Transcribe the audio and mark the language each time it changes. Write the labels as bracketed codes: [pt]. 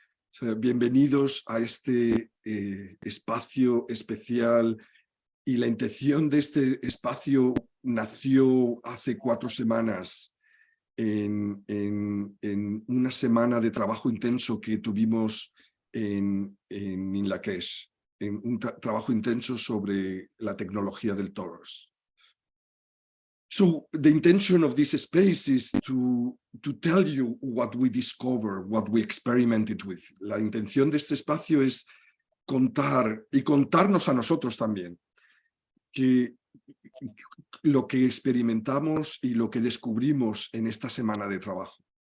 [es] So, bienvenidos a este espacio especial, y la intención de este espacio nació hace 4 semanas en una semana de trabajo intenso que tuvimos en Inla Kesh, en un trabajo intenso sobre la tecnología del Torus. [en] So the intention of this space is to tell you what we discover, what we experimented with. [es] La intención de este espacio es contar y contarnos a nosotros también que lo que experimentamos y lo que descubrimos en esta semana de trabajo.